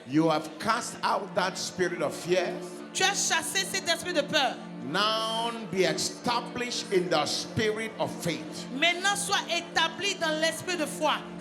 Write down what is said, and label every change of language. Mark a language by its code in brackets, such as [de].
[en] You have cast out that spirit of fear. [fr] Tu as chassé cet esprit de peur. [en] Now be established in the spirit of faith. [fr] Maintenant, sois établi dans l'esprit de foi.